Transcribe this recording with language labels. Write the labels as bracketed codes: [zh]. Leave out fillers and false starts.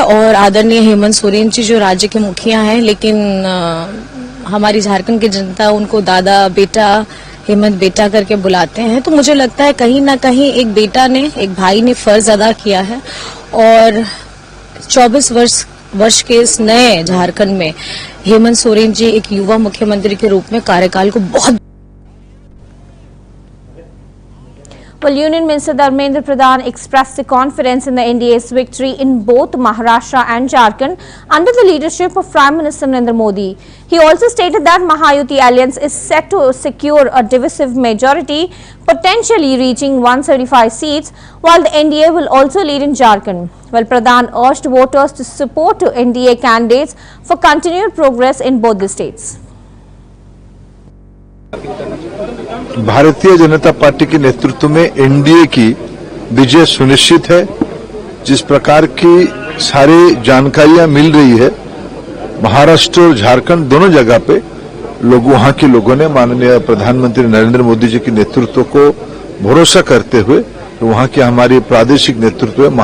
[hi] और आदरणीय हेमंत सोरेन जी जो राज्य के मुखिया हैं, लेकिन हमारी झारखंड की जनता उनको दादा बेटा हेमंत बेटा करके बुलाते हैं। तो मुझे लगता है कहीं ना कहीं एक बेटा ने, एक भाई ने फर्ज अदा किया है और 24 वर्ष के इस नए झारखंड में हेमंत सोरेन जी एक युवा मुख्यमंत्री के रूप में कार्यकाल को बहुत [en] Well, Union Minister Dharmendra Pradhan expressed the confidence in the NDA's victory in both Maharashtra and Jharkhand under the leadership of Prime Minister Narendra Modi. He also stated that Mahayuti alliance is set to secure a divisive majority, potentially reaching 175 seats, while the NDA will also lead in Jharkhand. Well, Pradhan urged voters to support NDA candidates for continued progress in both the states. [hi] Bharatiya Janata party के नेतृत्व में NDA की विजय सुनिश्चित है। जिस प्रकार की सारी जानकारियां मिल रही है, महाराष्ट्र और झारखंड दोनों जगह पे वहां के लोगों ने माननीय प्रधानमंत्री नरेंद्र मोदी जी के नेतृत्व को भरोसा करते हुए वहां के हमारे प्रादेशिक नेतृत्व है।